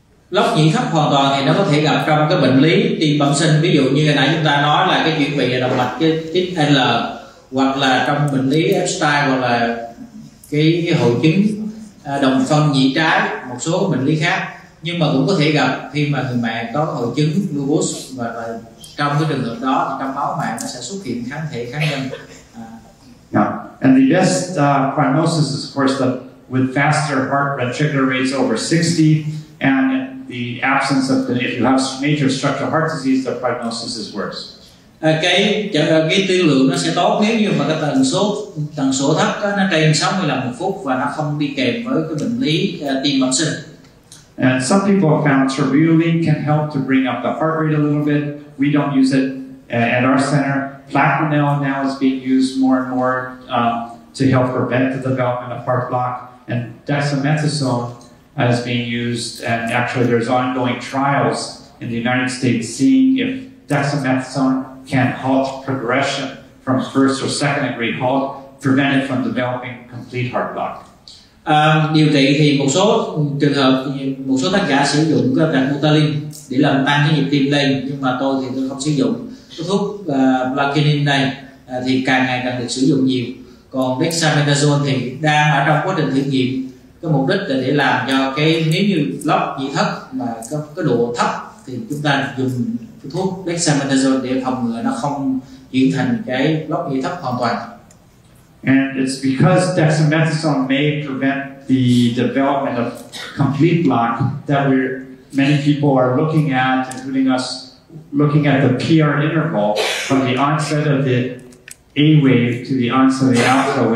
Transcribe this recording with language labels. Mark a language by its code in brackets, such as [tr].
[vi] Block nhĩ thấp hoàn toàn thì nó có thể gặp trong cái bệnh lý tim bẩm sinh, ví dụ như hồi nãy chúng ta nói là cái chuyển vị động mạch cái tiếp L, hoặc là trong bệnh lý Epstein, hoặc là cái hội chứng đồng phân nhĩ trái, một số bệnh lý khác. Nhưng mà cũng có thể gặp khi mà người mẹ có hội chứng lupus, và trong cái trường hợp đó thì trong máu mẹ nó sẽ xuất hiện kháng thể kháng nhân. [en] And the best prognosis is, of course, with faster heart ventricular rates over 60, and the absence of if you have major structural heart disease, the prognosis is worse. [vi] cái tiên lượng nó sẽ tốt nếu như mà cái tần số thấp đó, nó trên 60 lần một phút và nó không đi kèm với cái bệnh lý tim bẩm sinh. [en] And some people have found Cerulean can help to bring up the heart rate a little bit. We don't use it at our center. Plaquenil now is being used more and more to help prevent the development of heart block. And dexamethasone is being used, and actually there's ongoing trials in the United States seeing if dexamethasone can halt progression from first or second degree halt, prevent it from developing complete heart block. [vi] Điều trị thì một số trường hợp, một số tác giả sử dụng cái Danbutalin để làm tăng cái nhịp tim lên, nhưng mà tôi thì tôi không sử dụng. Cái thuốc Plaquenil này thì càng ngày càng được sử dụng nhiều. Còn dexamethasone thì đang ở trong quá trình thử nghiệm. Cái mục đích là để làm cho cái, nếu như lốc nhĩ thất mà cái độ thấp thì chúng ta dùng cái thuốc dexamethasone để phòng ngừa nó không chuyển thành cái lốc nhĩ thấp hoàn toàn. [en] And it's because dexamethasone may prevent the development of complete block that many people are looking at, including us, looking at the PR interval from the onset of the A wave to the onset of the alpha.